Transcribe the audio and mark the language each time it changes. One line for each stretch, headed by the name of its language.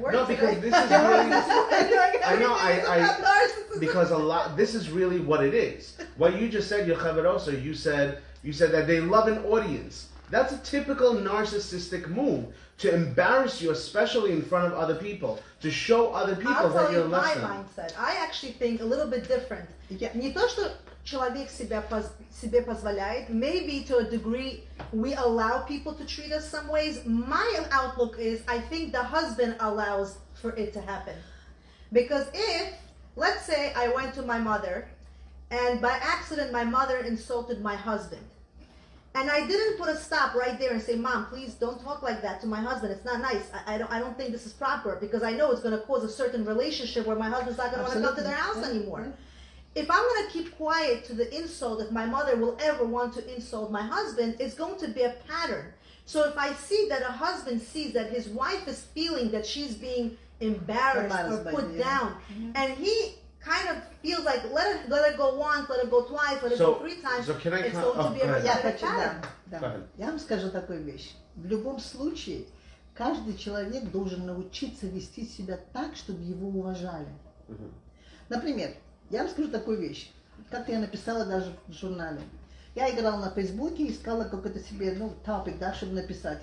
English: No, because this is really. I know. I because this is really what it is. What you just said, Yochaverosa, you said that they love an audience. That's a typical narcissistic move, to embarrass you, especially in front of other people, to show other people that you're less than. I'll tell you my mindset. I actually think a little bit different.
Russian: Не то, что человек себе позволяет.
English: Maybe to a degree we allow people to treat us some ways. My outlook is I think the husband allows for it to happen. Because if, let's say I went to my mother and by accident my mother insulted my husband. And I didn't put a stop right there and say, Mom, please don't talk like that to my husband. It's not nice. I don't think this is proper, because I know it's going to cause a certain relationship where my husband's not going to want to come to their house anymore. If I'm going to keep quiet to the insult, if my mother will ever want to insult my husband, it's going to be a pattern. So if I see that a husband sees that his wife is feeling that she's being embarrassed or put down, and he kind of feels like let it go once, let it go twice, let it go 3 times. So can I it's going to be a repetitive pattern.
Russian: Я вам скажу такую вещь. В любом случае, каждый человек должен научиться вести себя так, чтобы его уважали. Например, я вам скажу такую вещь. Как-то я написала даже в журнале. Я играла на Фейсбуке, искала какой-то себе, топик, да, чтобы написать.